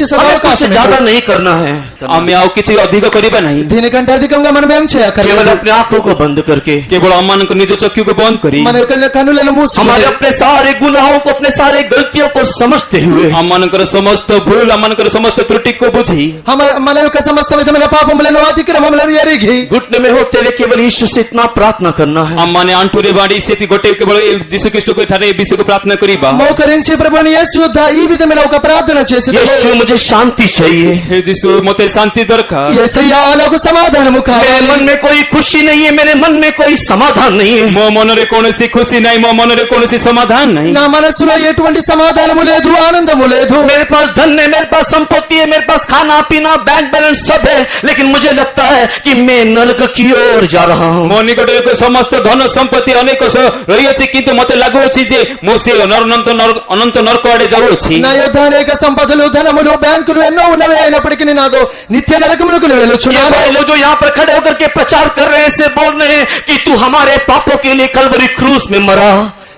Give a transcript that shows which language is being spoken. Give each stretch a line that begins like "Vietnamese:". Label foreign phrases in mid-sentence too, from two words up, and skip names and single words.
Hindi: हमें कुछ
Telugu: సదవకాశం
Hindi: ज्यादा नहीं करना है,
Odia: ଆମେ ଆଉ କିଛି ଅଧିକ କରିବା ନାହିଁ।
Telugu: దీనికంటే అధికంగా మనం ఏం
Hindi: केवल
Telugu: చేయక్కర్లేదు।
Hindi: अपने आंखों को बंद करके
Odia: କେବଳ ଆମମାନଙ୍କ ନିଜ ଚକ୍ଷୁକୁ ବନ୍ଦ କରି
Telugu: మన యొక్క కన్నులను
Hindi: हमारे
Telugu: మూసుకొని
Hindi: अपने सारे गुनाहों को, अपने सारे गलतियों को समझते हुए
Odia: ଆମମାନଙ୍କର ସମସ୍ତ ଭୁଲ ଆମମାନଙ୍କର ସମସ୍ତ ତ୍ରୁଟିକୁ ବୁଝି
Telugu: మన యొక్క సమస్త విధమైన పాపములను అతిక్రమములను ఎరిగి
Hindi: घुटने में होते हुए केवल यीशु से इतना प्रार्थना करना है,
Odia: ଆମମାନେ ଆଣ୍ଠୁରେ ବାଢି ସେଠି ଗୋଟେ କେବଳ ଯୀଶୁ ଖ୍ରୀଷ୍ଟଙ୍କ ଠାରେ ଏ ବିଷୟକୁ ପ୍ରାର୍ଥନା କରିବା।
Telugu: మోకరించి ప్రభువుని యేసు యొద్ద ఈ విధమైన ఒక ప్రార్థన చేసి
Hindi: यीशु मुझे शांति चाहिए,
Odia: हे ଯୀଶୁ ମୋତେ ଶାନ୍ତି ଦରକାର।
Telugu: యేసయ్యా నాకు సమాధానము
Hindi: मेरे
Telugu: కావాలి।
Hindi: मन में कोई खुशी नहीं है, मेरे मन में कोई समाधान नहीं है।
Odia: ମୋ ମନରେ କୌଣସି ଖୁସି ନାହିଁ, ମୋ ମନରେ କୌଣସି ସମାଧାନ ନାହିଁ।
Telugu: నా మనసులో ఎటువంటి సమాధానము లేదు, ఆనందము లేదు।
Hindi: मेरे पास धन है, मेरे पास संपत्ति है, मेरे पास खाना पीना
English: bank balance
Hindi: सब है, लेकिन मुझे लगता है कि मैं नरक की ओर जा रहा हूँ।
Odia: ମୋ ନିକଟରେ ସମସ୍ତ ଧନ ସମ୍ପତ୍ତି ଅନେକ ରହିଅଛି କିନ୍ତୁ ମୋତେ ଲାଗୁଅଛି ଯେ ମୁଁ ସେ ଅନନ୍ତ ନରକ ଆଡେ ଯାଉଅଛି।
Telugu: నా యొద్ద అనేక సంపదలు ధనములు బ్యాంకులు ఎన్నో ఉన్నవి అయినప్పటికీ నాదో నిత్య నరకమునకు
Hindi: ये
Telugu: వెళ్ళుచున్నాను।
Hindi: भाई लोग जो यहाँ पर खड़े होकर के प्रचार कर रहे हैं, से बोल रहे हैं कि तू हमारे पापों के लिए कलवरी क्रूस में मरा।